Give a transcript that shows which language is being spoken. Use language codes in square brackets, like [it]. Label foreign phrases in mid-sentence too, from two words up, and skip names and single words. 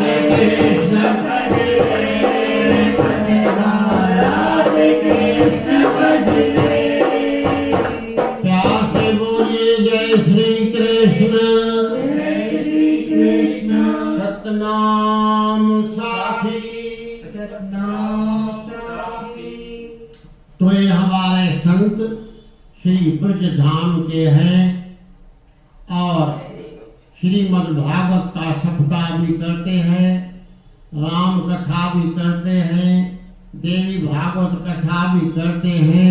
[hi] कृष्ण भज ले, मन राधे कृष्ण भज ले। प्यार से बोलिए जय श्री कृष्ण, जय श्री कृष्ण। सतनाम साखी, सतनाम साखी। तो ये हमारे संत श्री ब्रज धाम के हैं और श्रीमद् भागवत का सप्ताह भी करते हैं, राम कथा भी करते हैं, देवी भागवत कथा भी करते हैं।